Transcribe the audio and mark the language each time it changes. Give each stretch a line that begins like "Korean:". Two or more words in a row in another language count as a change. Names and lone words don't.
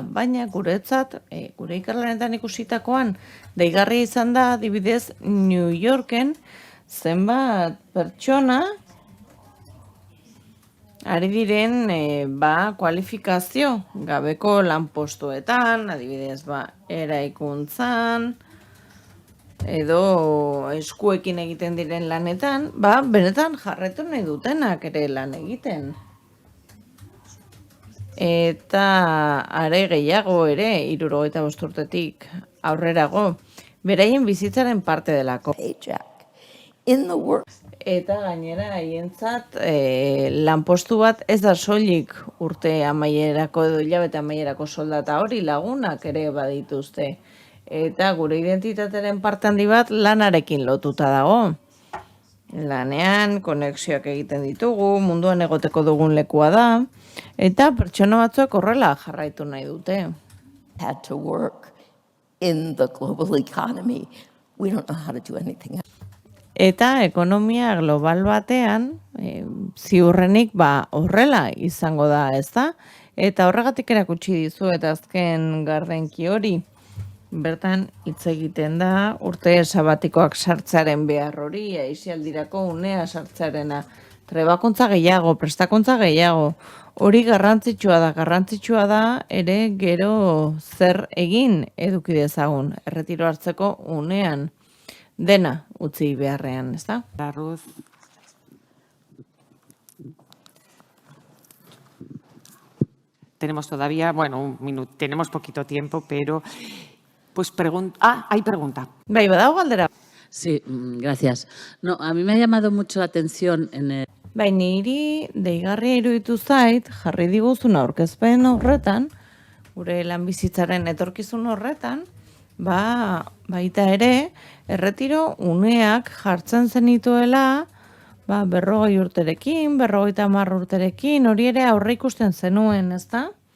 Basque: Baina guretzat, gure ikerlanetan ikusitakoan, deigarria izan da, adibidez, New Yorken, zenbat pertsona ari diren kualifikazio gabeko lanpostuetan, adibidez, eraikuntzan, edo eskuekin egiten diren lanetan, ba, benetan jarretu nahi dutenak ere lan egiten. Eta are gehiago ere, 75 urtetik aurrerago, beraien bizitzaren parte delako.
English: Paycheck. In the work,
Basque: Eta gainera haientzat lanpostu bat ez da soilik urte amaierako edo hilabete amaierako soldata hori, lagunak ere badituzte. Eta gure identitateren parte handi bat lanarekin lotuta dago. Lanean konexioak egiten ditugu, munduan egoteko dugun lekua da, eta pertsona batzuek horrela jarraitu nahi dute.
English: had to work in the global economy. We don't know how to do anything else.
Basque: Eta ekonomia global batean, ziurrenik horrela izango da, ez da? Eta horregatik erakutsi dizu eta azken gardenki hori, bertan hitz egiten da urte sabatikoak sartzearen behar hori, aisialdirako unea sartzearena, trebakuntza gehiago, prestakuntza gehiago, hori garrantzitsua da ere gero zer egin eduki dezagun, erretiro hartzeko unean. Dena utzi beharrean, ez da? Ruth.
Spanish: Tenemos todavía, bueno, un minuto, tenemos poquito tiempo, pero pues hay pregunta.
Basque: Bai, badago galdera.
Spanish: Sí, gracias. No, a mí me ha llamado mucho la atención en el...
Basque: Bai, niri deigarria iruditu zait, jarri diguzun aurkezpen horretan, gure lanbizitzaren etorkizun horretan, baita ere, erretiro uneak jartzen zenituela, 40 urterekin, 50 urterekin, hori ere aurre ikusten zenuen, ezta?